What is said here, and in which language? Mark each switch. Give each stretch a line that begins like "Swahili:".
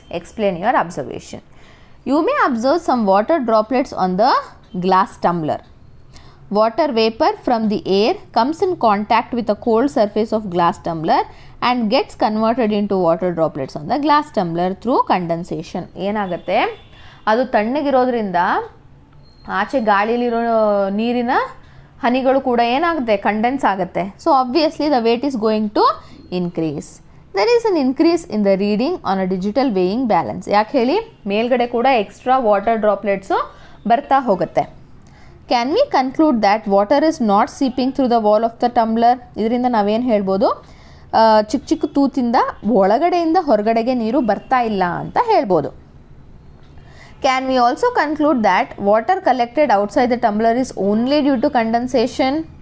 English: Explain your observation. You may observe some water droplets on the glass tumbler. Water vapor from the air comes in contact with the cold surface of glass tumbler and gets converted into water droplets on the glass tumbler through condensation.
Kannada: ಏನಾಗುತ್ತೆ? ಅದು ತಣ್ಣಗಿರೋದ್ರಿಂದ ಆಚೆ ಗಾಳಿಲಿರೋ ನೀರಿನ ಹನಿಗಳು ಕೂಡ ಏನಾಗುತ್ತೆ? Condense ಆಗುತ್ತೆ.
English: So obviously the weight is going to increase. There is an increase in the reading on a digital weighing balance.
Kannada: ಯಾಕೆ ಹೇಳಿ? ಮೇಲ್ಗಡೆ ಕೂಡ ಎಕ್ಸ್ಟ್ರಾ ವಾಟರ್ ಡ್ರಾಪ್ಲೆಟ್ಸು ಬರ್ತಾ ಹೋಗುತ್ತೆ.
English: Can we conclude that water is not seeping through the wall of the tumbler?
Kannada: ಇದರಿಂದ ನಾವೇನು ಹೇಳ್ಬೋದು? ಚಿಕ್ಕ ಚಿಕ್ಕ ತೂತಿಂದ ಒಳಗಡೆಯಿಂದ ಹೊರಗಡೆಗೆ ನೀರು ಬರ್ತಾ ಇಲ್ಲ ಅಂತ ಹೇಳ್ಬೋದು.
English: Can we also conclude that water collected outside the tumbler is only due to condensation?